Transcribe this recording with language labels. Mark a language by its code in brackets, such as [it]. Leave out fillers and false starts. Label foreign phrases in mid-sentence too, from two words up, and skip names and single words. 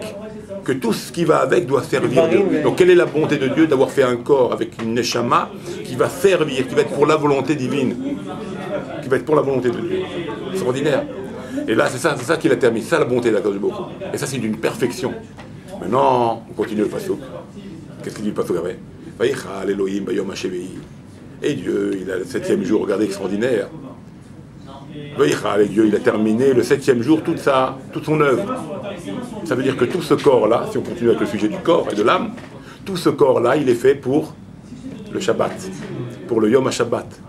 [fr] Que tout ce qui va avec doit servir Dieu. Donc quelle est la bonté de Dieu d'avoir fait un corps avec une Neshama qui va servir, qui va être pour la volonté divine. Qui va être pour la volonté de Dieu. C'est extraordinaire. Et là, c'est ça qu'il a terminé. C'est ça la bonté d' [he] הקדוש ברוך הוא. [fr] Et ça, c'est d'une perfection. Maintenant, on continue le pasuk. Qu'est-ce qu'il dit le pasuk après? [he] ויכל אלהים ביום השביעי. [fr] Et Dieu, il a le 7e jour, regardez, extraordinaire. Vayichal, et Dieu, il a terminé le 7e jour toute son œuvre. Ça veut dire que tout ce corps-là, si on continue avec le sujet du corps et de l'âme, tout ce corps-là, il est fait pour le Shabbat, pour le [he] יום השבת.